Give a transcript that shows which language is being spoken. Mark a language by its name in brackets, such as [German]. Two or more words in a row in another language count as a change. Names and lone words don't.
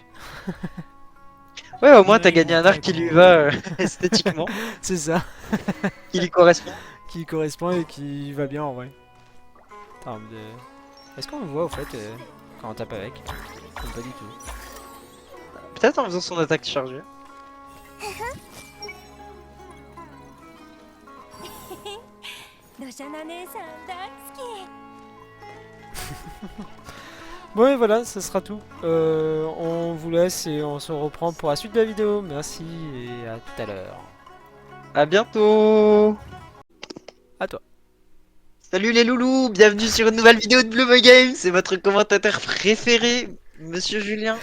[French] Ouais, au moins t'as gagné un arc qui lui va esthétiquement, C'est ça, qui lui correspond. qui correspond et qui va bien en vrai. En termes de... Est-ce qu'on le voit au fait quand on tape avec? Ou pas du tout. Peut-être en faisant son attaque chargée. [Japanese] ロシャナ姉さん大好き [French] Bon et voilà, ça sera tout. On vous laisse et on se reprend pour la suite de la vidéo. Merci et à tout à l'heure. À bientôt. À toi. Salut les loulous, bienvenue sur une nouvelle vidéo de Bloomer Games, c'est votre commentateur préféré, Monsieur Julien.